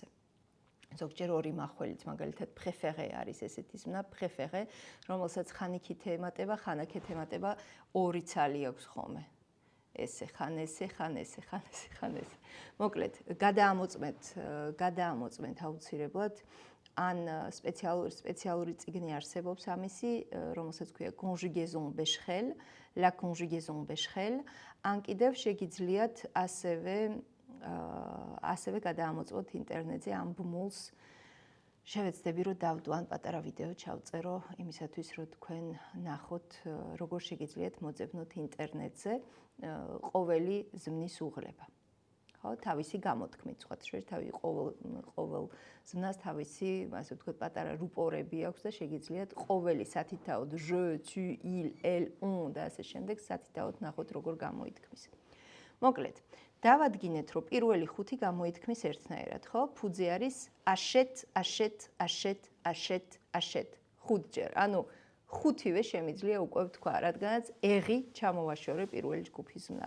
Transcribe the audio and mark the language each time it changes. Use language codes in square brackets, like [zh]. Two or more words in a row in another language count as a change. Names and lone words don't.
[ka] ზოგჯერ ორი მახველით, მაგალითად préféré არის ესეთი ზმნა, préféré, რომელსაც ხან იქით ემატება, ხან აქეთ ემატება, ორი ცალი აქვს ხოლმე. ესე, ხან ესე. მოკლედ, გადაამოწმეთ აუცილებლად, ან სპეციალური წიგნი არსებობს ამისი, რომელსაც ქვია [fr] conjugaison bécherel, la conjugaison bécherel, [ka] ან კიდევ შეგიძლიათ ასევე გადაამოწმოთ ინტერნეტზე ამ ბმულს. შევეცდები, რომ დავდო ან პატარა ვიდეო ჩავწერო იმისათვის, რომ თქვენ ნახოთ, როგორ შეგიძლიათ მოძებნოთ ინტერნეტზე ყოველი ზმნის უღლება. ხო, თავისი გამოთქმით, სხვა შეთავი ყოველ ზმნას თავისი, ასე ვთქვათ, პატარა რუპორები აქვს და შეგიძლიათ ყოველი სათითაოდ [fr] je, tu, il, elle, on [ka] და ასე შემდეგ სათითაოდ ნახოთ, როგორ გამოითქმის. მოკლედ, დავადგინეთ, რომ პირველი ხუთი გამოითქმის ერთნაირად, ხო? ფუძე არის აშეტ, ხუთჯერ. ანუ ხუთივე შემიძლია უკვე ვთქვა, რადგანაც ეღი ჩამოვაშორე პირველი ჯგუფის ზმნას.